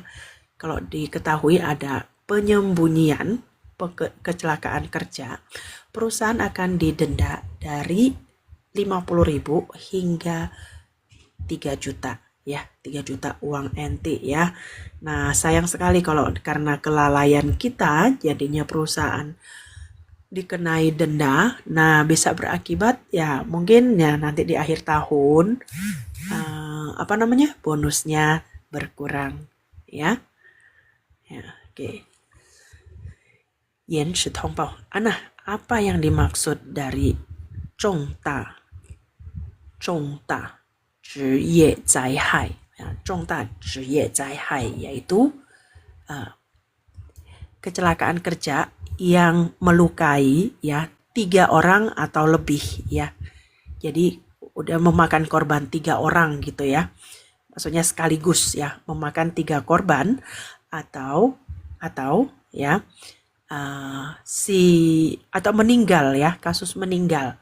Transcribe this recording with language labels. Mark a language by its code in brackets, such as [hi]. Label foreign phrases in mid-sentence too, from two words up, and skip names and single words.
[id] Kalau diketahui ada penyembunyian kecelakaan kerja, perusahaan akan didenda dari 50.000 hingga 3 juta ya, 3 juta uang NT ya. Nah, sayang sekali kalau karena kelalaian kita jadinya perusahaan dikenai denda. Nah, bisa berakibat ya mungkin ya nanti di akhir tahun bonusnya berkurang ya. Ya, oke. [zh] 延迟通报. [id] Apa yang dimaksud dari [zh] 重大职业灾害? 重大职业灾害 [id] yaitu kecelakaan kerja yang melukai ya 3 orang atau lebih ya. Jadi udah memakan korban 3 orang gitu ya. Maksudnya sekaligus ya, memakan 3 korban atau ya atau meninggal ya, kasus meninggal.